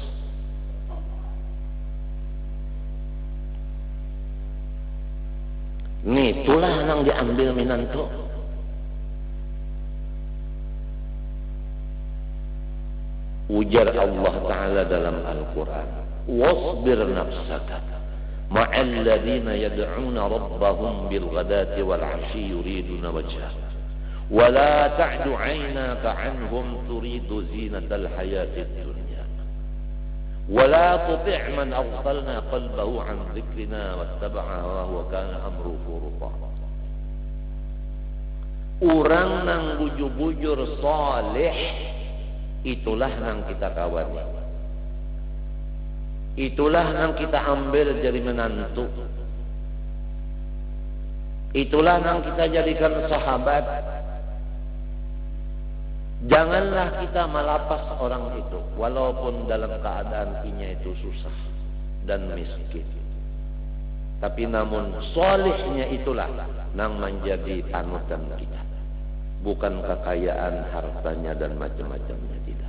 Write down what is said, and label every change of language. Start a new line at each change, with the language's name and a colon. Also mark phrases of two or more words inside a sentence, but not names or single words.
Banjar: Nih, itulah yang diambil minanto. Ujar Allah Ta'ala dalam Al-Quran.
Arabic: واصبر نفسك مع الذين يدعون ربهم بالغداة والعشي يريدون وجهه. ولا تعد عيناك عنهم تريد زينة الحياة الدنيا ولا تطع من أغفلنا قلبه عن ذكرنا واتبع هواه وكان أمره فرطا.
Banjar: Orang nang bujur-bujur saleh itulah nang kita kawani, itulah nang kita ambil jadi menantu, itulah nang kita jadikan sahabat. Janganlah kita malapas orang itu walaupun dalam keadaan inya itu susah dan miskin. Tapi namun solehnya itulah yang menjadi panutan kita. Bukan kekayaan hartanya dan macam-macamnya, tidak.